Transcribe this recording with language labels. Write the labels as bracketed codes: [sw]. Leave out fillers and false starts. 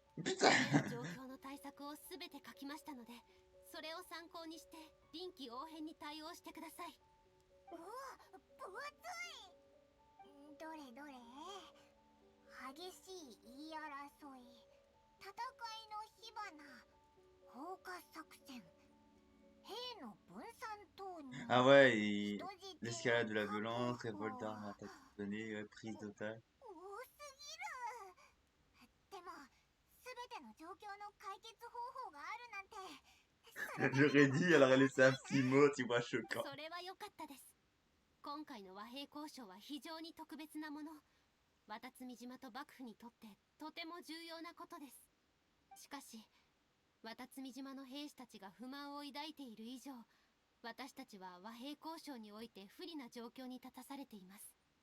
[ja] 状況の対策をすべて書きましたので、それを参考にして臨機応変に対応してください。うわ、分厚い。どれどれ。激しい言い争い、戦いの火花、放火作戦、兵の分散投入。 [fr] Ah ouais, et l'escalade de la violence, révolte d'armes, attaque donnée, prise d'otage. [ja] 多すぎる。でも、すべての状況の解決方法があるなんて。 [fr] J'aurais dit, elle aurait laissé un petit mot, tu vois, choquant. [ja] それは良かったです。今回の和平交渉は非常に特別なもの。渡積島と幕府にとってとても重要なことです。しかし、渡積島の兵士たちが不満を抱いている以上、私たちは和平交渉において不利な状況に立たされています。